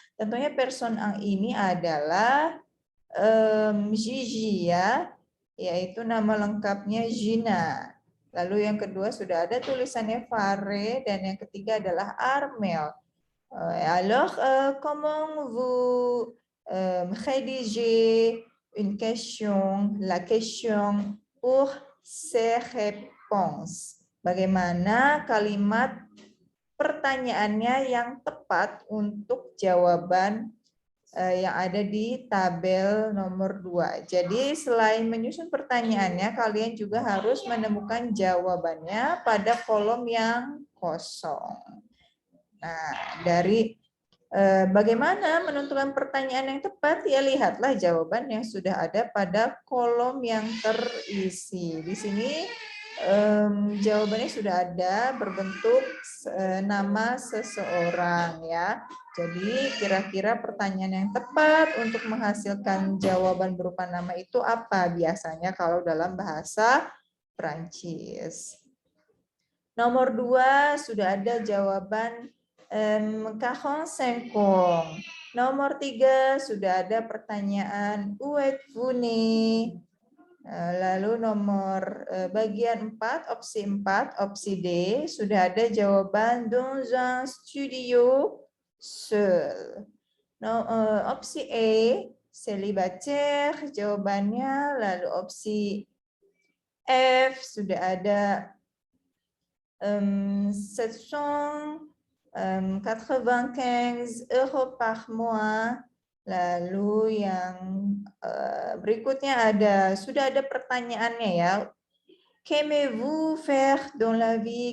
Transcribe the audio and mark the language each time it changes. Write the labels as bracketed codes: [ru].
[id] Tentunya person 1 ini adalah Gigi ya, yaitu nama lengkapnya Gina. Lalu yang kedua sudah ada tulisannya Fare dan yang ketiga adalah Armel. [fr] Alors, comment vous rédigez une question, la question pour ces réponses? [id] Bagaimana kalimat pertanyaannya yang tepat untuk jawaban yang ada di tabel nomor 2. Jadi selain menyusun pertanyaannya, kalian juga harus menemukan jawabannya pada kolom yang kosong. Nah, dari bagaimana menentukan pertanyaan yang tepat? Ya, lihatlah jawaban yang sudah ada pada kolom yang terisi. Di sini jawabannya sudah ada berbentuk nama seseorang ya. Jadi kira-kira pertanyaan yang tepat untuk menghasilkan jawaban berupa nama itu apa biasanya kalau dalam bahasa Prancis. Nomor 2 sudah ada jawaban 45. Nomor 3 sudah ada pertanyaan [fr] où êtes-vous né? [id] Lalu nomor bagian 4, opsi 4, opsi D, sudah ada jawaban [fr] dans un studio seul. [id] Opsi E, célibataire, jawabannya. Lalu opsi F, sudah ada 795 € [fr] par mois. [id] Lalu yang berikutnya sudah ada pertanyaannya ya. [fr] Qu'aimez-vous faire dans la vie?